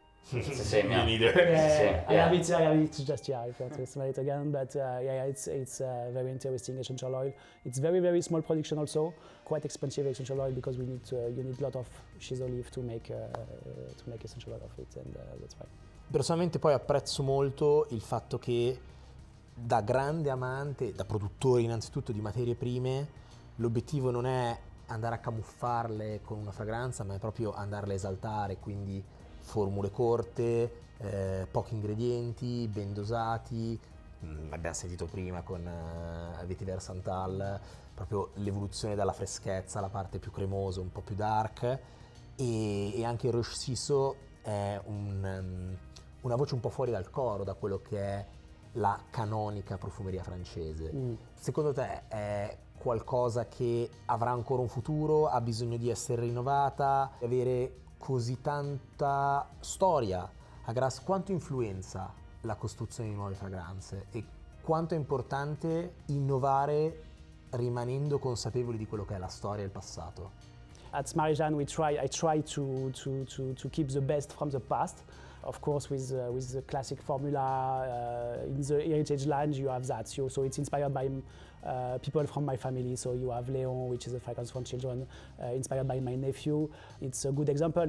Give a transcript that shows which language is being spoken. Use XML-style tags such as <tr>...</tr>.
<en>It's the same, yeah. Me neither. I have it just here. I have to smell it again, but it's very interesting essential oil. It's very, very small production also, quite expensive essential oil because you need a lot of shiso leaf to make essential oil of it, and that's why.</en> <it>Personalmente poi apprezzo molto il fatto che da grande amante, da produttore innanzitutto di materie prime, l'obiettivo non è andare a camuffarle con una fragranza, ma è proprio andarle a esaltare, quindi formule corte, pochi ingredienti, ben dosati. L'abbiamo sentito prima con vivere Santal, proprio l'evoluzione dalla freschezza alla parte più cremosa, un po' più dark, e anche il Roshizo è una voce un po' fuori dal coro, da quello che è la canonica profumeria francese. Secondo te è qualcosa che avrà ancora un futuro, ha bisogno di essere rinnovata, di avere così tanta storia a Grasse? Quanto influenza la costruzione di nuove fragranze e quanto è importante innovare rimanendo consapevoli di quello che è la storia e il passato?</it> <en>At Marie Jeanne, I try to keep the best from the past. Of course, with the classic formula, in the heritage line you have that. So it's inspired by people from my family. So you have Léon, which is a fragrance for children, inspired by my nephew. It's a good example.</en>